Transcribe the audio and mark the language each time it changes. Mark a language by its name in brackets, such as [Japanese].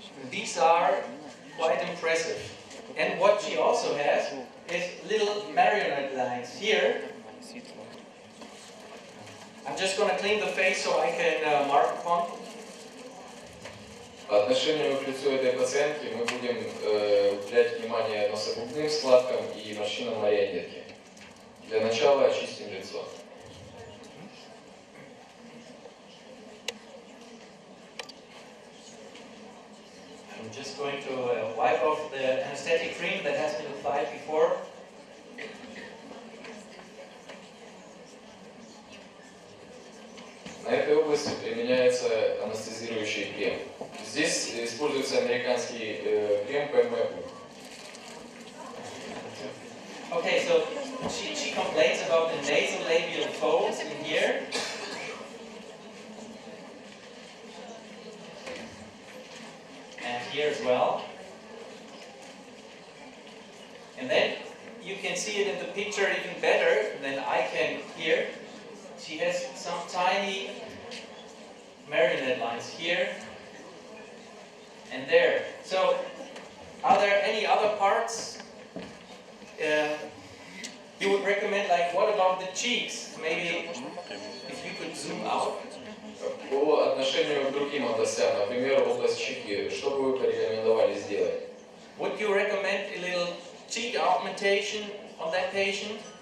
[English] These are quite impressive. And what she also has is little marionette lines here. I'm just going to clean the face so I can mark upon. [Russian] По отношению к лицу этой пациентки мы будем уделять внимание носогубным складкам и морщинам марионетки. Для начала очистим лицо. [English] I'm just going to wipe off the anesthetic cream that has been applied before. [Russian] На этой области применяется анестезирующий крем. Здесь используется американский крем ПМУ. [English] Okay, so she complains about the nasolabial folds in here. And here as well. And then you can see it in the picture even better than I can here. She has some tiny marionette lines here and there. So, are there any other parts you would recommend? Like, what about the cheeks? Maybe if you could zoom out. [Russian] По отношению к другим областям, например, область щеки, что бы вы порекомендовали сделать? [English] Would you recommend a little cheek augmentation on that patient?